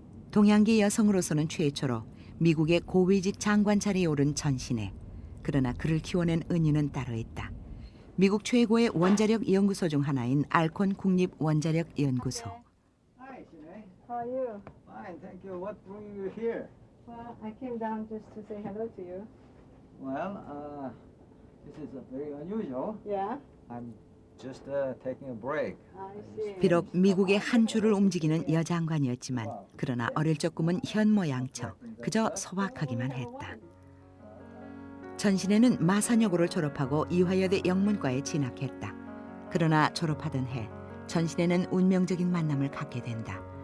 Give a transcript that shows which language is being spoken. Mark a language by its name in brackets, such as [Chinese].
[Korean] 동양계 여성으로서는 최초로 미국의 고위직 장관 자리에 오른 전신혜. 그러나 그를 키워낸 은유는 따로 있다. 미국 최고의 원자력 연구소 중 하나인 알콘 국립 원자력 연구소. [English] Hi, Sinead. How are you? Fine, thank you. What brought you here? Well, I came down just to say hello to you. Well, this is very unusual. Yeah? I'm just taking a break. I see. [Korean] 비록 미국의 한 주를 움직이는 여장관이었지만 그러나 어릴 적 꿈은 현모양처 그저 소박하기만 했다. 전신혜는 마산여고를 졸업하고 이화여대 영문과에 진학했다. 그러나 졸업하던 해 전신혜는 운명적인 만남을 갖게 된다.